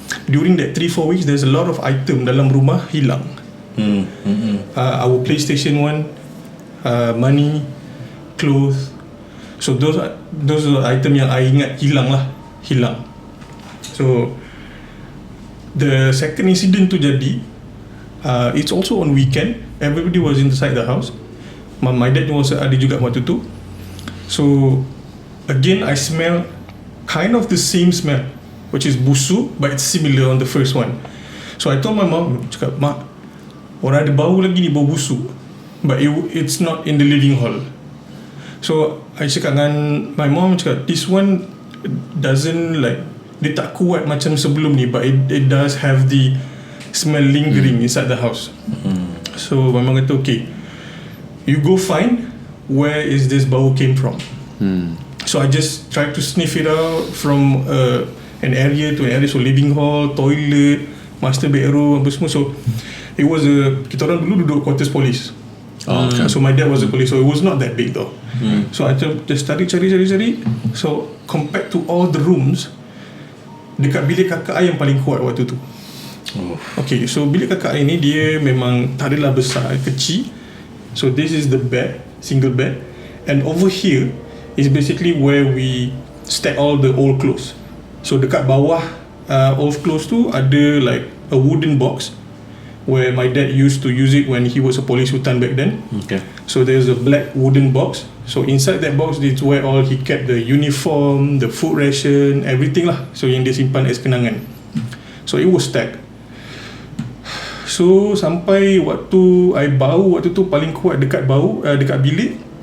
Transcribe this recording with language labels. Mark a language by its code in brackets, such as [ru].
[en] During that 3-4 weeks, there's a lot of item [ms] dalam rumah hilang. [en] Our PlayStation 1, money, clothes. So those are item [ms] yang I ingat hilang. [en] So the second incident [ms] tu jadi, [en] it's also on weekend. Everybody was inside the house. My dad was [ms] ada juga waktu tu. [en] So again I smell kind of the same smell, which is busuk, but it's similar on the first one. So I told my mom, [ms] cakap, mak, orang ada bau lagi ni, bau busuk, [en] but it's not in the living hall. So I cakap dengan my mom, cakap, this one doesn't like, [ms] dia tak kuat macam sebelum ni, [en] but it does have the smell lingering inside the house. So my mom kata, okay, you go find where is this bau came from. So I just tried to sniff it out from an area to an area. So living hall, toilet, master bedroom, [ms] apa semua. [en] So it was [ms] kita orang dulu duduk [en] quarters police. So my dad was a police, so it was not that big though. So I just cari. So compared to all the rooms, [ms] dekat bilik kakak I yang paling kuat waktu tu. Okay, so bilik kakak I ni dia memang tak adalah besar, kecil. [en] So this is the bed, single bed, and over here is basically where we stack all the old clothes. So [ms] dekat bawah [en] old clothes tu ada like a wooden box where my dad used to use it when he was a police hutan back then. Okay. So there's a black wooden box. So inside that box, it's where all he kept the uniform, the food ration, everything lah. So [ms] yang dia simpan [en] as kenangan. So it was stacked. [ms] So sampai waktu I bau waktu tu paling kuat dekat bilik.